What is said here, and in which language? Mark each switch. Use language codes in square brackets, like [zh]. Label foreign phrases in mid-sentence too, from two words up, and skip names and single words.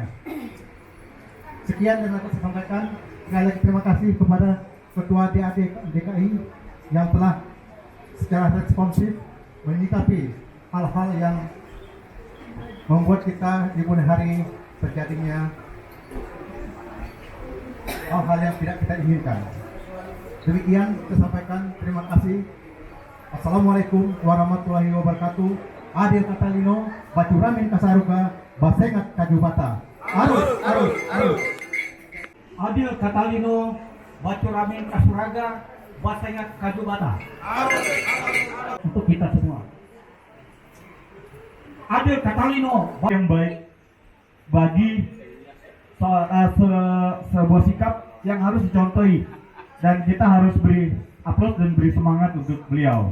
[id] Sekian yang dapat saya sampaikan. Sekali lagi terima kasih kepada Ketua DAD DKI yang telah secara responsif menyikapi hal-hal yang membuat kita di kemudian hari terjadinya hal-hal yang tidak kita inginkan. Demikian saya sampaikan. Terima kasih. [ar] Assalamualaikum warahmatullahi wabarakatuh. [knx] Adil Katalino, Bacuramin Kasaruga, Basengat Kajubata. Arus, arus, arus. Adil Katalino, Bacuramin Kasuraga, Basengat Kajubata. [id] Untuk kita semua. [knx] Adil Katalino [id] yang baik bagi sebuah sikap yang harus dicontohi, dan kita harus beri aplaus dan beri semangat untuk beliau.